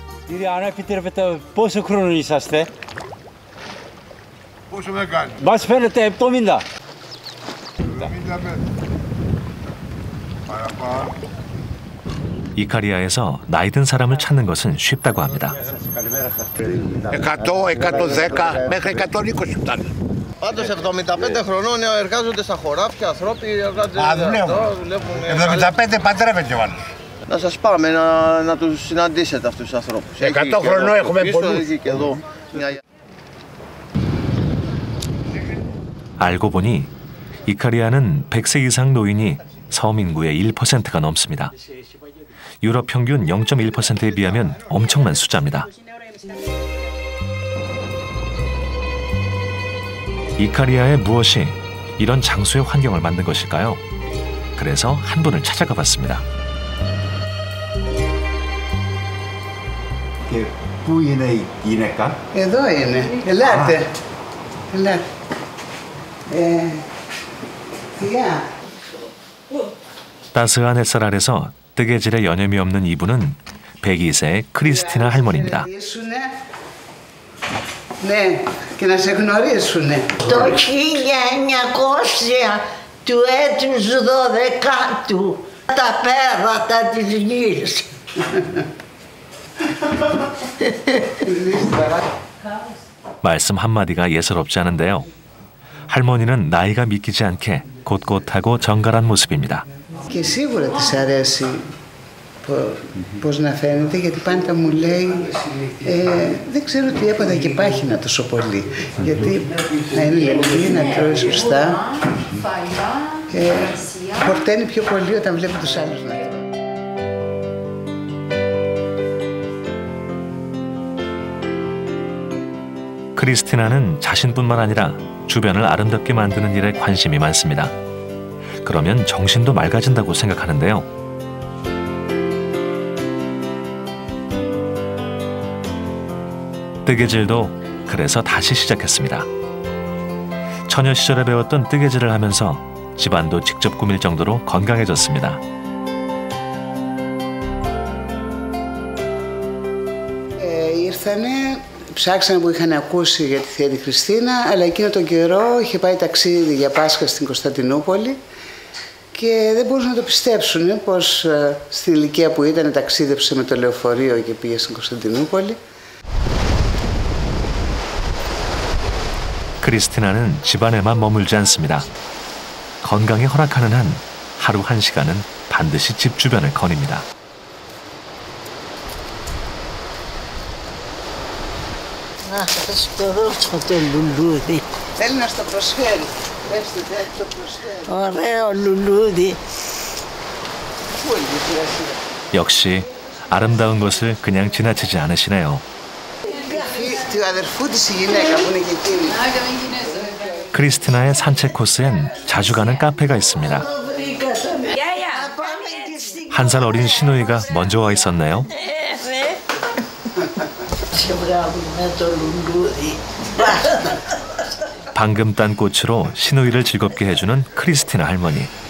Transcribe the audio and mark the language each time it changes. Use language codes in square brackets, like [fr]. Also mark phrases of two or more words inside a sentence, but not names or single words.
[el] Κύριε ανεπιτρέπετε, πόσο χρόνο είσαστε? Πόσο με κάνει? Μας φαίνεται 70. 75. Παραπάνω. [ko] 이카리아에서 나이 든 사람을 찾는 것은 쉽다고 합니다. [el] 100, 110 μέχρι 120 φτάνει. Πάντως 75 χρονών εργάζονται στα χωράφια, ανθρώποι δουλεύουν. 75 παντρεύεται ο άλλος. Να σας πάμε να τους συναντήσετε αυτούς τους ανθρώπους. 100 χρονών έχουμε πολλούς. [ko] 알고 보니 이카리아는 100세 이상 노인이 섬 인구의 1%가 넘습니다. 유럽 평균 0.1%에 비하면 엄청난 숫자입니다. 이카리아의 무엇이 이런 장수의 환경을 만든 것일까요? 그래서 한 분을 찾아가 봤습니다. [el] Πού είναι η γυναίκα? Εδώ είναι. Ελάτε. Ελάτε. Γεια. [ko] 따스한 햇살 아래서 뜨개질에 여념이 없는 이분은 102세 크리스티나 할머니입니다. [el] Ναι, και να σε γνωρίσουνε. Το 1900 του έτους 12ου τα πέρατα της γης. [ko] 말씀 한마디가 예사롭지 않은데요. 할머니는 나이가 믿기지 않게 곧곧하고 정갈한 모습입니다. [el] Και σίγουρα της αρέσει πώς να φαίνεται, γιατί πάντα μου λέει δεν ξέρω τι έπαθα και πάχυνα τόσο πολύ. Γιατί να είναι λεπτή, να τρώει σωστά, χορταίνει πιο πολύ όταν βλέπει τους άλλους να τρώνε. [ko] 크리스티나는 자신뿐만 아니라 주변을 아름답게 만드는 일에 관심이 많습니다. 그러면 정신도 맑아진다고 생각하는데요. 뜨개질도 그래서 다시 시작했습니다. 처녀 시절에 배웠던 뜨개질을 하면서 집안도 직접 꾸밀 정도로 건강해졌습니다. [el] Ψάξανε που είχαν ακούσει για τη θεία τη Χριστίνα, αλλά εκείνο τον καιρό είχε πάει ταξίδι για Πάσχα στην Κωνσταντινούπολη και δεν μπορούσαν να το πιστέψουν πως στην ηλικία που ήταν ταξίδεψε με το λεωφορείο και πήγε στην Κωνσταντινούπολη. [ko] 크리스티나는 집안에만 머물지 않습니다. 건강에 허락하는 한 하루 1시간은 반드시 집 주변을 거닙니다. [el] Να σας το δώσω το λουλούδι. Θέλει να στο προσφέρει. Πέστε, θέλει να το προσφέρει. Ωραίο λουλούδι. Πού είναι η φυλασία? [ko] 역시 아름다운 것을 그냥 지나치지 않으시네요. [el] Του αδερφού της η γυναίκα που είναι και εκείνη. [ko] 크리스티나의 산책 코스엔 자주 가는 카페가 있습니다. 한 살 어린 시누이가 먼저 와 있었네요. 방금 딴 꽃으로 시누이를 즐겁게 해주는 크리스티나 할머니.